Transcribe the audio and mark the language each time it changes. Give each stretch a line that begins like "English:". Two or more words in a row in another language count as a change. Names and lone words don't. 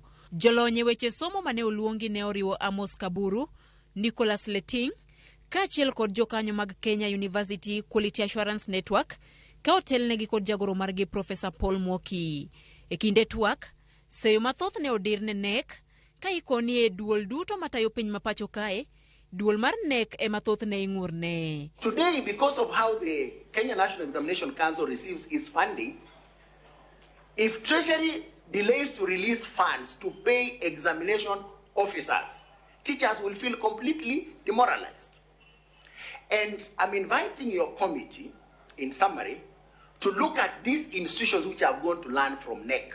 Luo (Kenya and Tanzania): Jolony weche somo mane oluongi ne oriwo Amos Kaburu, Nicholas Leting, kaachiel kod jokanyo mag Kenya University Quality Assurance Network ka otelnegi kod jagoro margi Professor Paul Mwoki. E kinde twak, seyo mathoth ne odir ne KNEC ka ikoni e duol duto matayo penj ma pachokae, duol mar KNEC e mathoth ne ing'urne.
English: Today, because of how the Kenya National Examination Council receives its funding, if Treasury delays to release funds to pay examination officers, teachers will feel completely demoralized. And I'm inviting your committee, in summary, to look at these institutions which are going to learn from KNEC.